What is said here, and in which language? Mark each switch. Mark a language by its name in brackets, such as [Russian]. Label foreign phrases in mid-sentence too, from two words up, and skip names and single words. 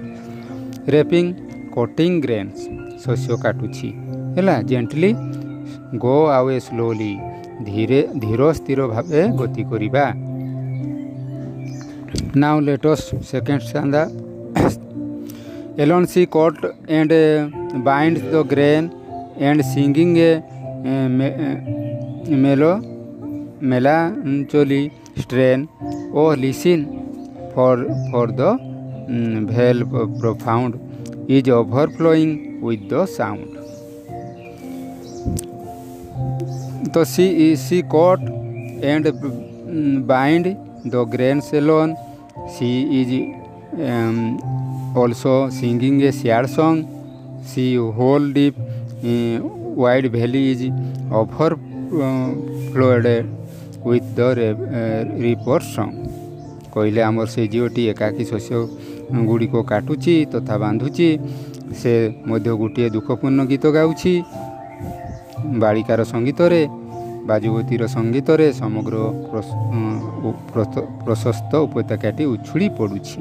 [English] reaping cutting grains [Odia] ଶସ୍ୟ କାଟୁଛି ହେଲା। [English] gently go away slowly [Odia] ଧୀର ସ୍ଥିର ଭାବେ ଗତି କରିବା। [English] now let us second stanza. alone she cut and bind the grain and singing a melancholy strain, oh listen for the vale profound is overflowing with the sound। तो she caught and bind the grains alone। She is also singing a sad song। She whole deep wide valley is overflowed with the reaper song। [Odia] କହିଲେ ଆମର ସେ ଝିଅଟି ଏକାକୀ ଶସ୍ୟ ଗୁଡ଼ିକ କାଟୁଛି ତଥା ବାନ୍ଧୁଛି। ସେ ମଧ୍ୟ ଗୋଟିଏ ଦୁଃଖପୂର୍ଣ୍ଣ ଗୀତ ଗାଉଛି। ବାଳିକାର ସଙ୍ଗୀତରେ ବା ଯୁବତୀର ସଙ୍ଗୀତରେ ସମଗ୍ର ପ୍ରଶସ୍ତ ଉପତ୍ୟକାଟି ଉଛୁଳି ପଡ଼ୁଛି।